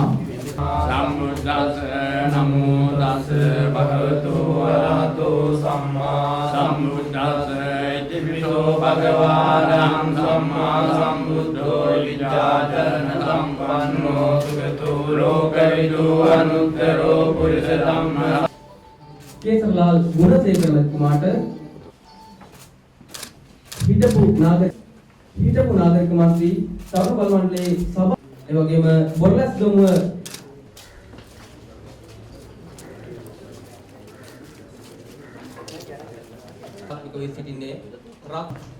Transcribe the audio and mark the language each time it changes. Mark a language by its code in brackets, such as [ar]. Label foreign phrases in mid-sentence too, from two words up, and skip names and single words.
[pi] සම්බුද්දස්ස නමෝ තස්ස භගවතු වරහතෝ සම්මා සම්බුද්දස්ස ඉතිපිසෝ භගවානං සම්මා සම්බුද්ධෝ විචාචරණ සම්පන්නෝ සුගතෝ ලෝකවිදු අනුත්තරෝ පුරිස ධම්ම [si] කේසරලාල් ගුණසේකර මහත්මයාට හිටපු නාගරික මන්ත්‍රී තරුණ බල මණ්ඩලයේ සභා ඒ වගේම බොරලැස්ගමුව කොයි සිටින්නේ රත්